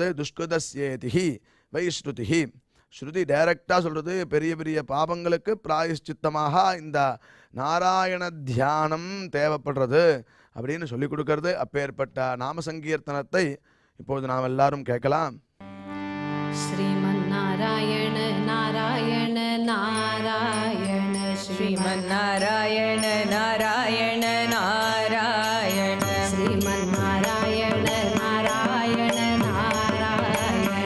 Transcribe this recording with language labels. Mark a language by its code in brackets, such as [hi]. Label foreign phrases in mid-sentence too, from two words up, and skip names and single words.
[sa] दुष्कृतस्येति हि वै श्रुतिः. [ta] ஸ்ருதி டைரக்டாக சொல்கிறது, பெரிய பெரிய பாபங்களுக்கு பிராயஷ்சித்தமாக இந்த நாராயண தியானம் தேவைப்படுறது அப்படின்னு சொல்லி கொடுக்கறது. அப்பேற்பட்ட நாம சங்கீர்த்தனத்தை இப்போது நாம் எல்லாரும் கேட்கலாம். [sa] श्रीमन्नारायण नारायण नारायण श्रीमन्नारायण नारायण नारायण श्रीमन्नारायण नारायण नारायण